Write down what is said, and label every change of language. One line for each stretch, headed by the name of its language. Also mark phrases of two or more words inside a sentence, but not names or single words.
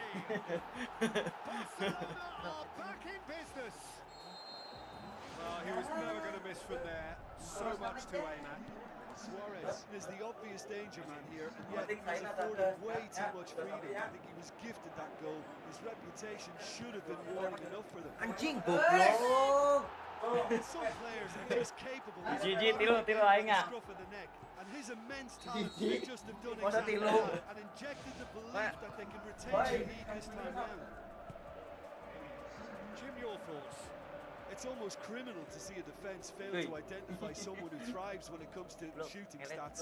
English: Barcelona are back in business. Well, he was never going to miss from there. So much to aim at. Suarez is the obvious danger man here, and yet he's afforded way too much freedom. I think he was gifted that goal. His reputation should have been warning enough for them.
Sundanese: Anjing goblok.
English: Some players are just capable of
Sundanese: Gigi, tilu aing
English: the ah. scruff of the neck, and his immense talent
Sundanese: Gigi.
English: may just have done
Sundanese: Masa
English: exactly
Sundanese: tilu?
English: that and injected the belief that they can retain the lead this time round. Jim, your thoughts? It's almost criminal to see a defence fail to identify someone who thrives when it comes to shooting stats.